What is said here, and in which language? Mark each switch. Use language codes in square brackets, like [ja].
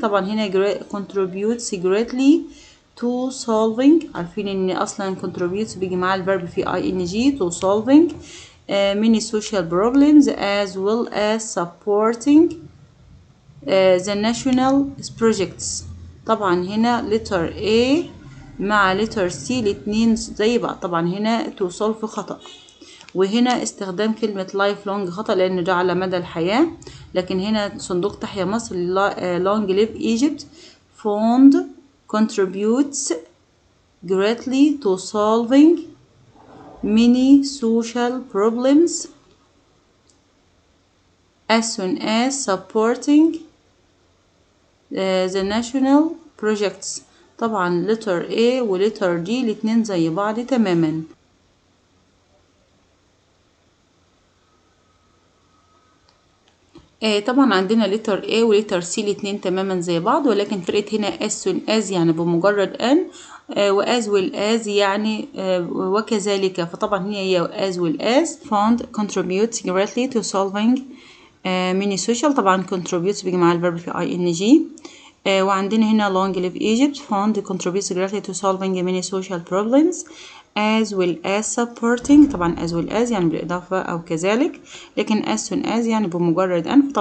[ar] طبعا هنا [en] contributes greatly to solving. [ar] عارفين ان اصلا contributes بيجي مع الفيرب في ing [en] to solving many social problems as well as supporting the national projects. [ar] طبعا هنا letter A مع letter C الاتنين زي بعض. طبعا هنا to solve خطأ، وهنا استخدام كلمة life long خطأ لأن ده على مدى الحياة. لكن هنا صندوق تحيا مصر [en] long live Egypt fund contributes greatly to solving many social problems as soon as supporting the national projects. [ar] طبعا letter A و letter D الاتنين زي بعض تماما. طبعا عندنا letter A و letter C الاتنين تماما زي بعض، ولكن فرقت هنا [en] as soon as [ar] يعني بمجرد أن و [en] as well as [ar] يعني وكذلك. [en] فطبعا هي as well as fund contributes greatly to solving many social. [ar] طبعا contributes بيجي مع الفيرب في ing. [en] وعندنا هنا long live Egypt fund contributes greatly to solving many social problems as well as supporting. [ar] طبعا as well as يعني بالإضافة أو كذلك، لكن as soon as يعني بمجرد أن.